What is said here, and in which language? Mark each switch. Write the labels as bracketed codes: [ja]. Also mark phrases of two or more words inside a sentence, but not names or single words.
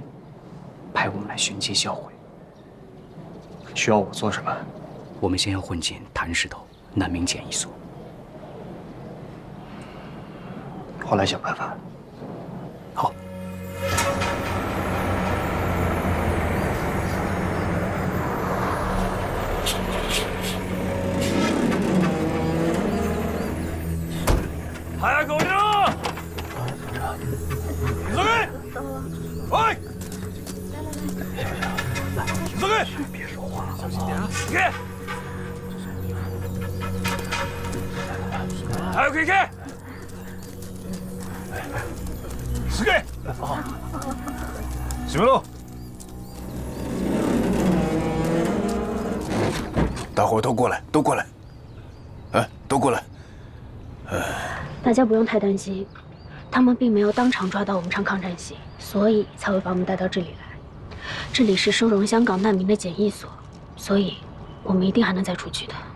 [zh] 派我们来寻机销毁。需要我做什么？我们先要混进潭石头难民检疫所。我来想办法。好。 [ja] 早く降りろ！急げ！喂！ [zh] 急げ！ 别说话，小心点啊！行け！ [ja] 早く行け！行け！閉めろ！ [zh] 大伙都过来，都过来，哎，都过来。大家不用太担心，他们并没有当场抓到我们唱抗战戏，所以才会把我们带到这里来。这里是收容香港难民的检疫所，所以我们一定还能再出去的。